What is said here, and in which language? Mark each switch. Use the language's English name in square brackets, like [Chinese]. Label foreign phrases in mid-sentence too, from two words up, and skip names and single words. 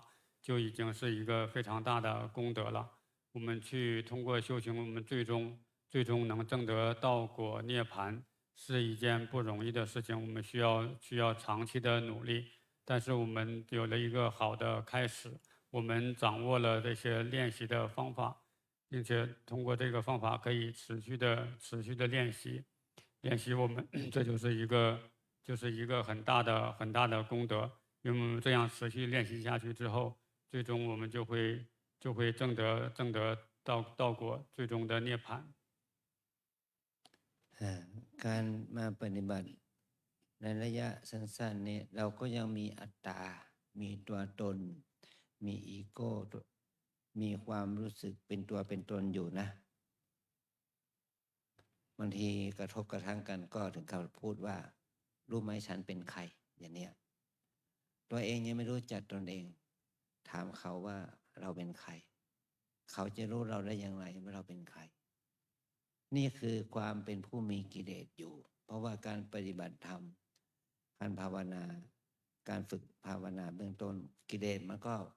[Chinese] 就已经是一个非常大的功德了。我们去通过修行，我们最终能证得道果涅槃，是一件不容易的事情。我们需要长期的努力，但是我们有了一个好的开始，我们掌握了这些练习的方法，并且通过这个方法可以持续的练习我们，这就是一个很大的功德。因为我们这样持续练习下去之后，最终我们就会证得道果，最终的涅槃。 [Thai] การมาปฏิบัติในระยะสั้นๆนี้เราก็ยังมีอัตตามีตัวตนมีอีโก้มีความรู้สึกเป็นตัวเป็นตนอยู่นะ บางทีกระทบกระทั่งกันก็ถึงกับพูดว่ารู้ไหมฉันเป็นใครอย่างเนี้ยตัวเองยังไม่รู้จักตนเองถามเขาว่าเราเป็นใครเขาจะรู้เราได้อย่างไรว่าเราเป็นใครนี่คือความเป็นผู้มีกิเลสอยู่เพราะว่าการปฏิบัติธรรมการภาวนาการฝึกภาวนาเบื้องต้นกิเลสมัน